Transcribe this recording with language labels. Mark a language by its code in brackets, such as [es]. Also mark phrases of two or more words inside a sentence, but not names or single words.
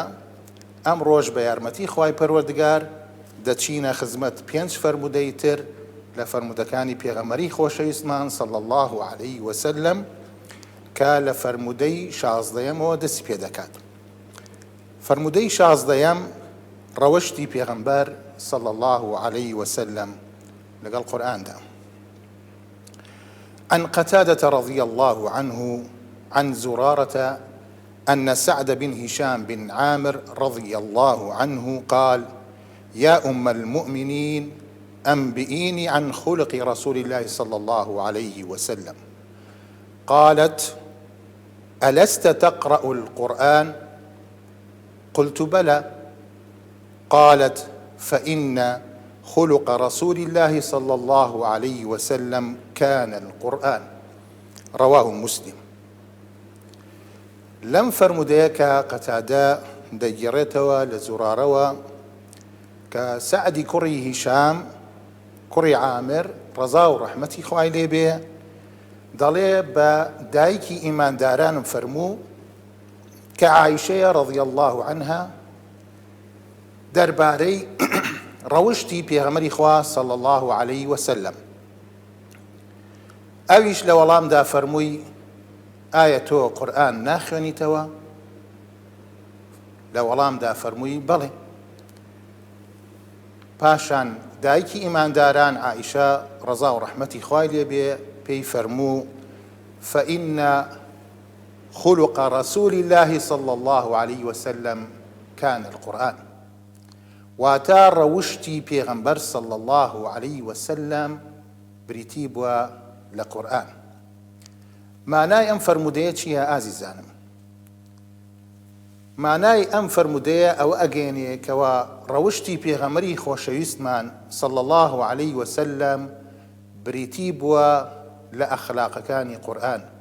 [ckb] ئەم ڕۆژ بە یارمەتی خوای پەروەردگار دەچینە خزمەت 5 فەرمودەی تر لە فەرمودەکانی پێغەمبەری خۆشەویستمان [ar] صلی الله عليه وسلم [ckb] کە لە فەرمودەی 16ەمەوە دەستی پێ دەکات. فەرمودەی 16ەم ڕەوەشتی پێغەمبەر [ar] صلی الله عليه وسلم [ckb] لەگەڵ قورئاندا. [ar] عن قتادة رضي الله عنه عن زرارة أن سعد بن هشام بن عامر رضي الله عنه قال: يا أم المؤمنين أنبئيني عن خلق رسول الله صلى الله عليه وسلم. قالت: ألست تقرأ القرآن؟ قلت: بلى. قالت: فإن خلق رسول الله صلى الله عليه وسلم كان القرآن. رواه مسلم. [ckb] لم فەرمودەیە کە قەتادە دەگێڕێتەوە لە زورارەوە کە سەعدی کوڕی هیشام کوڕی عامر ڕەزا و ڕەحمەتی خوای لێ بێ دەڵێ بە دایکی ئیماندارانم فەرموو کە عایشەیە [ar] ڕەضی الله عنها [ckb] دەربارەی ڕەوشتی پێغەمبەری خوا [ar] صلی الله عليه وسلم. [ckb] ئەویش لە وەڵامدا فەرمووی: ئایا تۆ قورئان ناخوێنیتەوە؟ لە وەڵامدا فەرمووی: بەڵێ. پاشان دایکی ئیمانداران عائیشە ڕەزا و ڕەحمەتی خوای لێ بێ پێی فەرموو: [ar] فإن خلق رسول الله صلى الله عليه وسلم كان القرآن. [ckb] واتە ڕەوشتی پێغەمبەر [ar] صلى الله عليه وسلم [ckb] بریتی بووە لە قورئان. مانای ئەم فەرمودەیە چییە ئازیزانم؟ مانای ئەم فەرمودەیە ئەوە ئەگەێنێ کەوا ڕەوشتی پێغەمبەری خۆشەویستمان [ar] صلی الله عليه وسلم [ckb] بریتی بووە لە ئەخلاقەکانی قورئان،